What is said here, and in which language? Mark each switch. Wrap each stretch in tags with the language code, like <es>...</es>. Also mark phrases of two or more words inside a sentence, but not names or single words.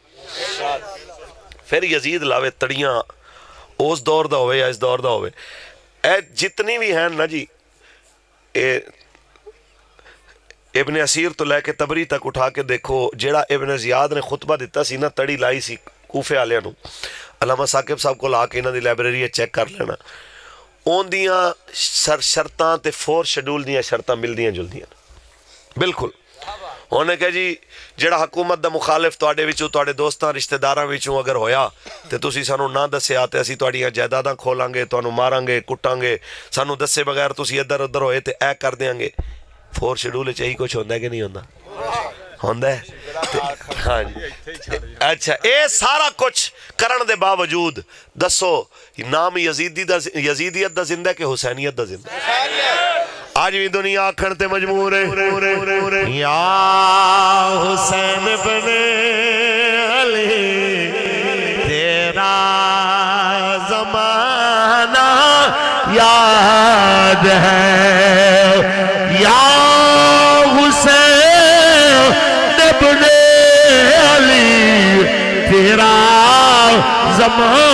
<pa>پھر یزید لاوے تڑیاں، اس دور دا ہوئے یا اس دور دا ہوئے، اے جتنی بھی ہیں نا جی، ابن اسیر تو لے کے تبری تک اٹھا کے دیکھو، جیڑا ابن زیاد نے خطبہ دیتا سی نا، تڑی لائی سی کوفے والے نو، علامہ ثاقب صاحب کو لا کے انہاں دی لائبریری چیک کر لینا، اون دیاں شرطاں تے 4 شیڈول دیاں شرطاں ملدیاں جلدیاں بالکل۔ انہیں کہ جی جیڑا حکومت دا مخالف تواڈے وچوں، تواڈے دوستاں رشتہ داراں وچوں اگر ہویا تے تسی سانو نہ دسیا تے اسی تواڈیاں جائیداداں کھولاں گے، تانوں ماراں گے، کٹاں گے، سانو دسے بغیر تسی ادھر ادھر ہوئے تے اے کر دیاں گے۔ 4 شیڈول وچ یہی کچھ ہوندا ہے کہ نہیں ہوندا؟ ہوندا ہے۔ ہاں جی اچھا، اے سارا کچھ کرن دے باوجود دسو نام یزیدیت دا زندہ ہے کہ حسینیت دا زندہ ہے؟ آج بھی دنیا آکھن تے مجبور ہے،</pa> <ur>یا حسین بن علی تیرا زمانہ یاد</ur> <pa>ہے،</pa> <ur>یا حسین بن علی تیرا زمانہ</ur>